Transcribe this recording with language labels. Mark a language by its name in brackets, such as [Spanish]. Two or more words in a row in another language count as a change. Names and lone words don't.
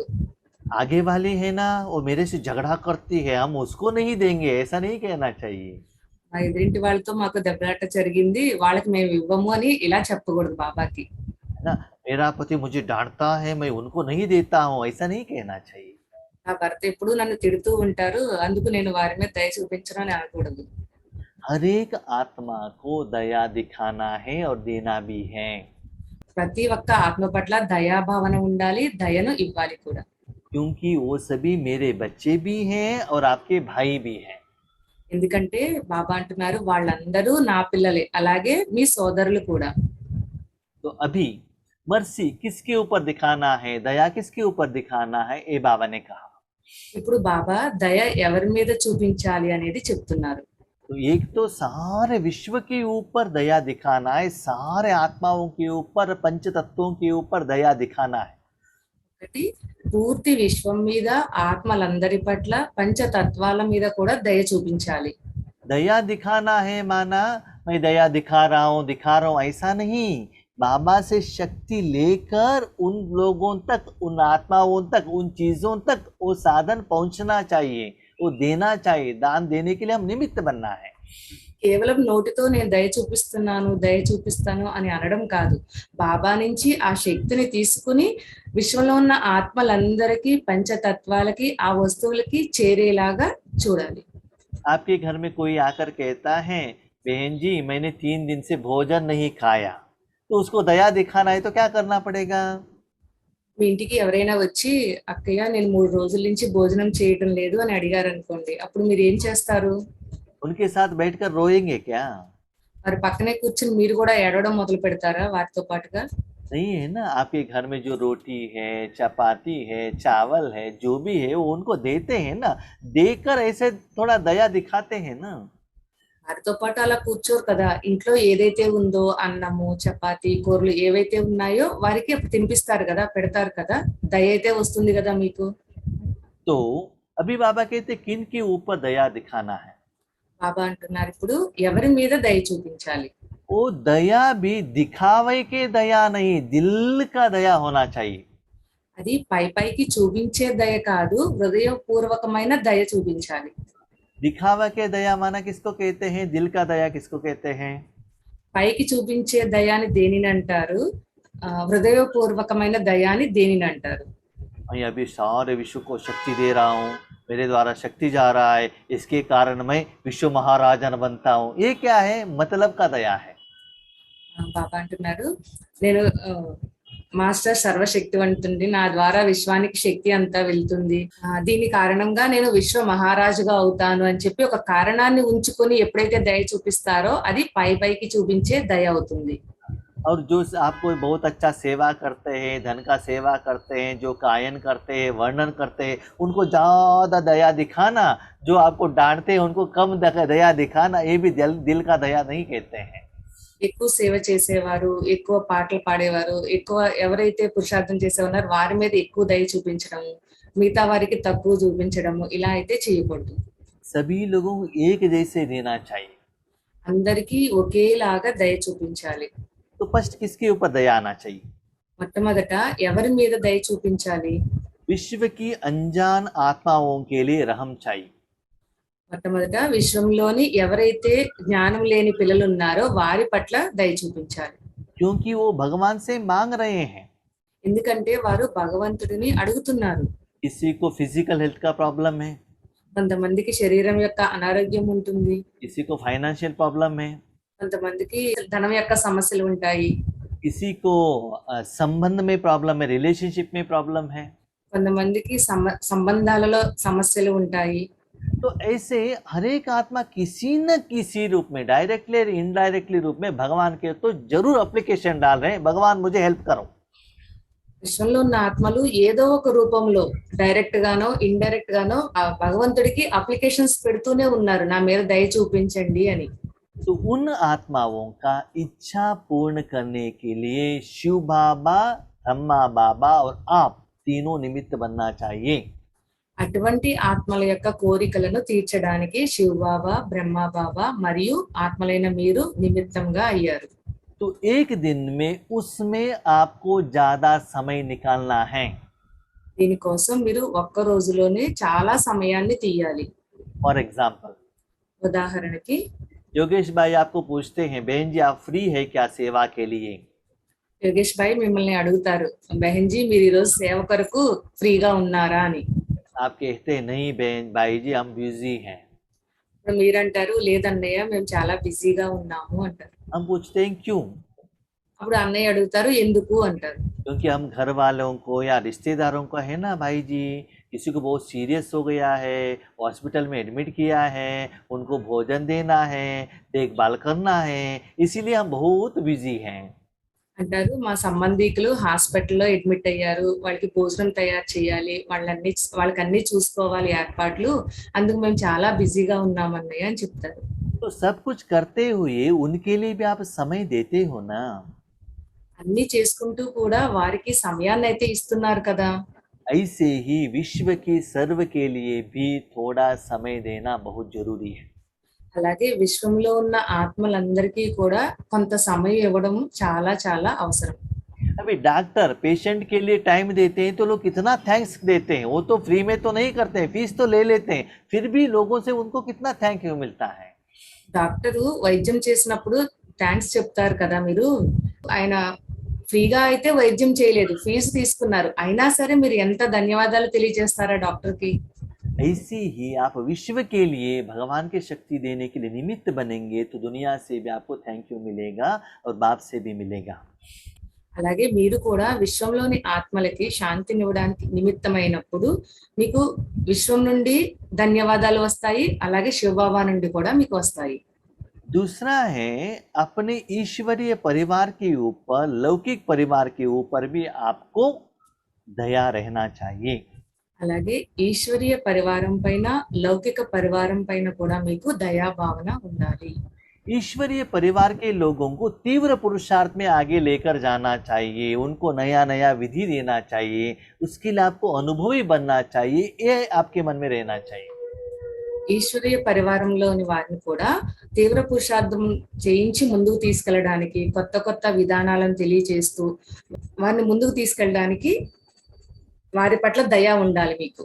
[Hindi] आगे वाली है ना, वो मेरे से झगड़ा करती है, हम उसको नहीं देंगे, ऐसा नहीं कहना चाहिए। [Telugu] మా ఎదురింటి వాళ్ళతో మాకు దెబ్బలాట జరిగింది, వాళ్ళకి మేము ఇవ్వము అని ఇలా చెప్పకూడదు బాబాకి. [Hindi] ना मेरा पति मुझे डांटता है, मैं उनको नहीं देता हूँ, ऐसा नहीं कहना चाहिए। [Telugu] నా భర్త ఎప్పుడు నన్ను తిడుతూ ఉంటారు, అందుకు నేను వారి మీద దయ చూపించను అని అనకూడదు. [Hindi] हर एक आत्मा को दया दिखाना है और देना भी है। [Telugu] ప్రతి ఒక్క ఆత్మ పట్ల దయా భావన ఉండాలి, దయను ఇవ్వాలి కూడా. [Hindi] क्योंकि वो सभी मेरे बच्चे भी हैं और आपके भाई भी हैं। [Telugu] ఎందుకంటే బాబా అంటున్నారు వాళ్ళందరూ నా పిల్లలే, అలాగే మీ సోదరులు కూడా. [Hindi] तो अभी मर्सी किसके ऊपर दिखाना है, दया किसके ऊपर दिखाना है, ये बाबा ने कहा। [Telugu] ఇప్పుడు బాబా దయ ఎవరి మీద చూపించాలి అనేది చెప్తున్నారు. [Hindi] तो एक तो सारे विश्व के ऊपर दया दिखाना है, सारे आत्माओं के ऊपर, पंच तत्वों के ऊपर दया दिखाना है। [Telugu] ఒకటి పూర్తి విశ్వం మీద, ఆత్మలందరి పట్ల, పంచతత్వాల మీద కూడా దయ చూపించాలి. [Hindi] दया दिखाना है माना मैं दया दिखा रहा हूँ, ऐसा नहीं। बाबा से शक्ति लेकर उन लोगों तक, उन आत्माओं तक, उन चीजों तक वो साधन पहुंचना चाहिए, वो देना चाहिए। दान देने के लिए हम निमित्त बनना है। [Telugu] కేవలం నోటితో నేను దయ చూపిస్తాను అని అనడం కాదు. బాబా నుంచి ఆ శక్తిని తీసుకుని విశ్వంలో ఉన్న ఆత్మలందరికీ, పంచతత్వాలకి, ఆ వస్తువులకి చేరేలాగా చూడాలి. [Hindi] आपके घर में कोई आकर कहता है, बहन जी मैंने 3 दिन से भोजन नहीं खाया, तो उसको दया दिखाना है तो क्या करना पड़ेगा? [Telugu] మీ ఇంటికి ఎవరైనా వచ్చి, అక్కయ్య నేను 3 రోజుల నుంచి భోజనం చేయటం లేదు అని అడిగారనుకోండి. అప్పుడు మీరేం చేస్తారు? [Hindi] उनके साथ बैठकर रोएंगे क्या? [Telugu] మరి పక్కనే కూర్చొని మీరు కూడా ఏడవడం మొదలు పెడతారా వారితో పాటుగా? [Hindi] नहीं है ना, आपके घर में जो रोटी है, चपाती है, चावल है, जो भी है वो उनको देते हैं ना, देकर ऐसे थोड़ा दया दिखाते हैं ना। [Telugu] వారితో పాటు అలా కూర్చోరు కదా. ఇంట్లో ఏదైతే ఉందో అన్నము, చపాతీ, కూరలు ఏవైతే ఉన్నాయో వారికి అప్పుడు తినిపిస్తారు కదా, పెడతారు కదా. దయ అయితే వస్తుంది కదా మీకు. [Hindi] तो अभी बाबा कहते किन के ऊपर दया दिखाना है? [Telugu] బాబా అంటున్నారు ఇప్పుడు ఎవరి మీద దయ చూపించాలి. [Hindi] वो दया भी दिखावे के दया नहीं, दिल का दया होना चाहिए। [Telugu] అది పైకి చూపించే దయ కాదు, హృదయపూర్వకమైన దయ చూపించాలి. [Hindi] दिखावा के दया माना किसको कहते हैं? दिल का दया किसको कहते हैं? [Telugu] పైకి చూపించే దయాని దేనిని అంటారు? హృదయపూర్వకమైన దయాని దేనిని అంటారు? [Hindi] मैं अभी सारे विश्व को शक्ति दे रहा हूँ, मेरे द्वारा शक्ति जा रहा है, इसके कारण मैं विश्व महाराजन बनता हूँ, ये क्या है? मतलब का दया है। [Telugu] బాబా అంటున్నారు నేను మాస్టర్ సర్వశక్తివంతుడి, నా ద్వారా విశ్వానికి శక్తి అంతా వెళ్తుంది, దీని కారణంగా నేను విశ్వ మహారాజుగా అవుతాను అని చెప్పి ఒక కారణాన్ని ఉంచుకొని ఎప్పుడైతే దయ చూపిస్తారో అది పైకి చూపించే దయ అవుతుంది. [Hindi] और जो आपको बहुत अच्छा सेवा करते हैं, धन का सेवा करते हैं, जो गायन करते हैं, वर्णन करते हैं, उनको ज़्यादा दया दिखाना, जो आपको डांटते हैं उनको कम दया दिखाना, ये भी दिल का दया नहीं कहते हैं। [Telugu] ఎక్కువ సేవ చేసేవారు, ఎక్కువ పాటలు పాడేవారు, ఎక్కువ ఎవరైతే పురుషార్థం చేసేవారు వారి మీద ఎక్కువ దయ చూపించడము, మిగతా వారికి తక్కువ చూపించడము, ఇలా అయితే చేయకూడదు. [Hindi] सभी लोगों को एक जैसे देना चाहिए। [Telugu] అందరికీ ఒకేలాగా దయ చూపించాలి. [Hindi] तो फर्स्ट किसके ऊपर दया आना चाहिए? [Telugu] మొట్టమొదట ఎవరి మీద దయ చూపించాలి? [Hindi] विश्व की अनजान आत्माओं के लिए रहम चाहिए। [Telugu] మొట్టమొదట విశ్వంలోని ఎవరైతే జ్ఞానం లేని పిల్లలు ఉన్నారో వారి పట్ల దయ చూపించాలి. [Hindi] क्योंकि वो भगवान से मांग रहे हैं। [Telugu] ఎందుకంటే వారు భగవంతుడిని అడుగుతున్నారు. [Hindi] किसी को [English] physical health [Hindi] का प्रॉब्लम है, [Telugu] కొంతమందికి శరీరం యొక్క అనారోగ్యం ఉంటుంది, [Hindi] किसी को [English] financial problem [Hindi] है, [Telugu] కొంతమందికి ధనం యొక్క సమస్యలు ఉంటాయి, [Hindi] किसी को संबंध में प्रॉब्लम है, रिलेशनशिप में प्रॉब्लम है। [Telugu] కొంతమందికి సంబంధాలలో సమస్యలు ఉంటాయి. [Hindi] तो ऐसे हर एक आत्मा किसी न किसी रूप में, डायरेक्टली और इनडायरेक्टली रूप में भगवान के तो जरूर अप्लीकेशन डाल रहे हैं, भगवान मुझे हेल्प करो। [Telugu] విశ్వంలో ఉన్న ఆత్మలు ఏదో ఒక రూపంలో డైరెక్ట్ గానో ఇండైరెక్ట్ గానో ఆ భగవంతుడికి అప్లికేషన్స్ పెడుతూనే ఉన్నారు, నా మీద దయ చూపించండి అని. [Hindi] तो उन आत्माओं का इच्छा पूर्ण करने के लिए शिव बाबा, ब्रह्मा बाबा और आप तीनों निमित्त बनना चाहिए। [Telugu] అటువంటి ఆత్మల యొక్క కోరికలను తీర్చడానికి శివ బాబా, బ్రహ్మ బాబా మరియు ఆత్మలైన మీరు నిమిత్తంగా అయ్యారు. [Hindi] तो एक दिन में उसमें आपको ज्यादा समय निकालना है। [Telugu] దీనికోసం మీరు ఒక్క రోజులోనే చాలా సమయాన్ని తీయాలి. [English] for example, [Telugu] ఉదాహరణకి [Hindi] योगेश भाई आपको पूछते हैं, बहन जी आप फ्री है क्या सेवा के लिए? [Telugu] యోగేష్ భాయ్ మిమ్మల్ని అడుగుతారు, బెహన్జీ మీరు ఈరోజు సేవ కొరకు ఫ్రీగా ఉన్నారా అని. [Hindi] आप कहते हैं नहीं बहन भाई जी हम बिजी हैं। [Telugu] మీరంటారు లేదన్నయ్య మేము చాలా బిజీగా ఉన్నాము అంటారు. [Hindi] हम पूछते हैं क्यों? [Telugu] అప్పుడు అన్నయ్య అడుగుతారు ఎందుకు అంటారు. [Hindi] क्योंकि हम घर वालों को या रिश्तेदारों को है ना भाई जी, किसी को बहुत सीरियस हो गया है, हॉस्पिटल में एडमिट किया है, उनको भोजन देना है, देखभाल करना है, इसीलिए हम बहुत बिजी हैं। [Telugu] అంటారు మా సంబంధికులు హాస్పిటల్లో అడ్మిట్ అయ్యారు, వాళ్ళకి భోజనం తయారు చేయాలి, వాళ్ళకి అన్ని చూసుకోవాలి ఏర్పాట్లు, అందుకు మేము చాలా బిజీగా ఉన్నామన్నయ్య అని చెప్తారు. [Hindi] तो सब कुछ करते हुए उनके लिए भी आप समय देते हो ना? [Telugu] అన్ని చేసుకుంటూ కూడా వారికి సమయాన్ని అయితే ఇస్తున్నారు కదా. [Hindi] ऐसे ही विश्व की सर्व के लिए भी थोड़ा समय देना बहुत जरूरी है। [Telugu] అలాగే విశ్వంలో ఉన్న ఆత్మలందరికీ కూడా కొంత సమయం ఇవ్వడం చాలా చాలా అవసరం. [Hindi] अभी [English] doctor patient [Hindi] के लिए टाइम देते हैं तो लोग कितना थैंक्स देते हैं, वो तो फ्री में तो नहीं करते हैं, फीस तो ले लेते हैं, फिर भी लोगों से उनको कितना [English] thank you [Hindi] मिलता है। [Telugu] డాక్టరు వైద్యం చేసినప్పుడు థ్యాంక్స్ చెప్తారు కదా మీరు. ఆయన ఫ్రీగా అయితే వైద్యం చేయలేదు, ఫీజు తీసుకున్నారు. అయినా సరే మీరు ఎంత ధన్యవాదాలు తెలియజేస్తారా డాక్టర్‌కి? [Hindi] ऐसे ही आप विश्व के लिए भगवान की शक्ति देने के लिए निमित्त बनेंगे तो दुनिया से भी आपको [English] thank you [Hindi] मिलेगा और बाप से भी मिलेगा। [Telugu] అలాగే మీరు కూడా విశ్వంలోని ఆత్మలకి శాంతినివ్వడానికి నిమిత్తమైనప్పుడు మీకు విశ్వం నుండి ధన్యవాదాలు వస్తాయి. అలాగే శివబాబా నుండి కూడా మీకు వస్తాయి. [Hindi] दूसरा है अपने ईश्वरीय परिवार के ऊपर, लौकिक परिवार के ऊपर भी आपको दया रहना चाहिए। [Telugu] అలాగే ఈశ్వరీయ పరివారం పైన, లౌకిక పరివారం పైన కూడా మీకు దయా భావన ఉండాలి. [Hindi] ईश्वरीय परिवार के लोगों को तीव्र पुरुषार्थ में आगे लेकर जाना चाहिए, उनको नया नया विधि देना चाहिए, उसके लिए आपको अनुभवी बनना चाहिए, ये आपके मन में रहना चाहिए। [Telugu] ఈశ్వరీయ పరివారంలోని వారిని కూడా తీవ్ర పురుషార్థం చేయించి ముందుకు తీసుకెళ్ళడానికి, కొత్త కొత్త విధానాలను తెలియజేస్తూ వారిని ముందుకు తీసుకెళ్ళడానికి వారి పట్ల దయ ఉండాలి మీకు.